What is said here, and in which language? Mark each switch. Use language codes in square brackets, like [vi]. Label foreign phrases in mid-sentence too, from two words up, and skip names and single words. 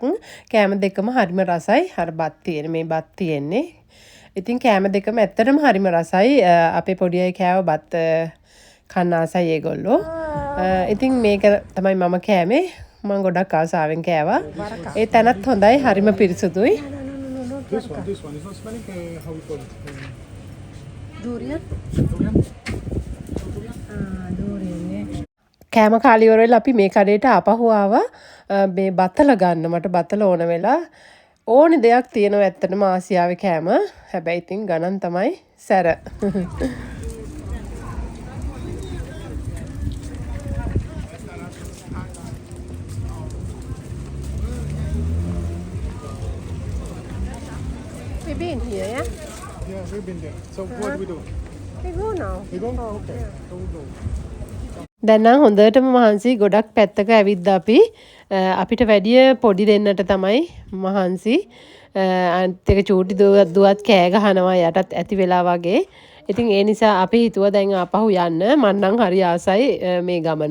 [si] කෑම දෙකම හරිම රසයි. අර බත් තියෙන මේ බත් තියෙන්නේ. ඉතින් කෑම දෙකම ඇත්තටම හරිම රසයි. අපේ පොඩි අය කෑව බත් කන්න ආසයි ඒගොල්ලෝ. ඉතින් මේක තමයි මම කෑමේ. මම ගොඩක් ආසාවෙන් කෑවා. ඒ තැනත් හොඳයි. හරිම පිරිසුදුයි. [en] This one is not smelling. How we call it? Durian. Durian. [si] කෑම කාලේ ඉවර වෙලා අපි මේ කඩේට ආපහු ආවා. මේ බතල ගන්න මට බතල ඕන වෙලා ඕනි දෙයක් තියෙනවා ඇත්තටම ආසියාවේ කෑම. හැබැයි ඉතින් ගණන් තමයි සැර. [en] We've been here, yeah? Yeah, we've been there. So what do we do? We go now. We go? Okay. So we go. [si] දැන් නම් හොඳටම මහන්සි ගොඩක් පැත්තක ඇවිද්දා අපි. අපිට වැඩිය පොඩි දෙන්නට තමයි මහන්සි. අනිත් එක චූටි දුවත් කෑ ගහනවා යටත් ඇති වෙලා වගේ. ඉතින් ඒ නිසා අපි හිතුවා දැන් ආපහු යන්න. මම නම් හරි ආසයි මේ ගමන.